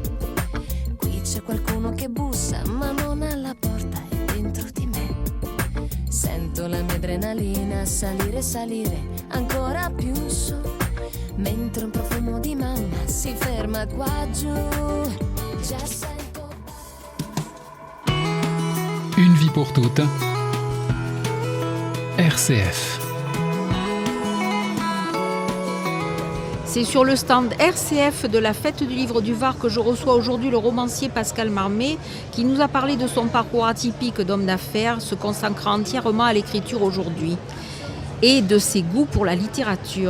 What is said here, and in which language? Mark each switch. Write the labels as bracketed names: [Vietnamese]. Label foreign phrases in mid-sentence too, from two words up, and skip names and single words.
[Italian] Qui c'è qualcuno che bussa, ma non alla porta, è dentro di me. Sento la mia adrenalina salire, salire, ancora più su. Mentre un profumo di mamma si ferma qua giù. Già sento. [French] Une vie pour toutes. RCF. C'est sur le stand RCF de la Fête du Livre du Var que je reçois aujourd'hui le romancier Pascal Marmé qui nous a parlé de son parcours atypique d'homme d'affaires, se consacrant entièrement à l'écriture aujourd'hui et de ses goûts pour la littérature.